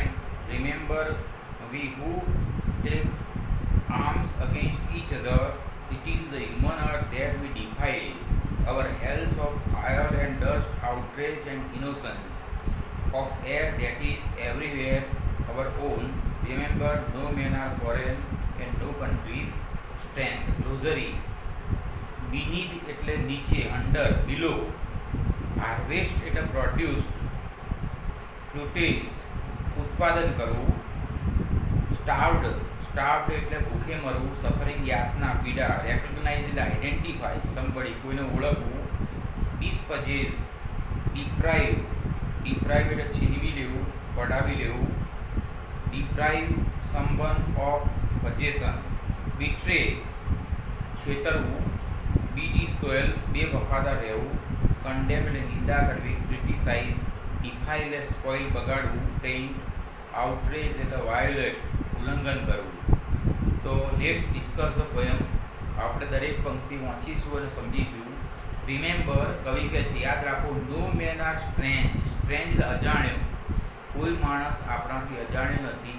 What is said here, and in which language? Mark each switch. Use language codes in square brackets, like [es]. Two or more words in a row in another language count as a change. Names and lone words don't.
[en] Remember, we who take arms against each other, it is the human earth that we defile. Our hells of fire and dust, outrage and innocence, of air that is everywhere our own. Remember, no men are foreign and no countries strength. Glossary. Beneath [gu] એટલે નીચે, [en] under, below. Harvest એટલે produced, fruitage, [gu] ઉત્પાદન કરવું. Starved એટલે ભૂખે મરવું, સફરિંગ યાતના, પીડા. [en] Recognize એટલે identify, somebody, [gu] કોઈને ઓળખવું. [en] Dispossess, deprive [gu] એટલે છીનવી લેવું, પડાવી લેવું. [en] Deprive someone of possession. Betray, છેતરવું. Be disloyal, [gu] બેવફાદાર રહેવું. Condemn એટલે નિંદા કરવી, [en] criticize. Defile એટલે સ્પોઇલ, બગાડવું, taint. [gu] Outrage એટલે violate, ઉલ્લંઘન કરવું. તો [en] let's discuss the poem. [gu] આપણે દરેક પંક્તિ વાંચીશું અને સમજીશું. રિમેમ્બર, કવિ કહે છે યાદ રાખો, [en] no men are strange. [gu] સ્ટ્રેન્જ એટલે અજાણ્યો. કોઈ માણસ આપણાથી અજાણ્યો નથી.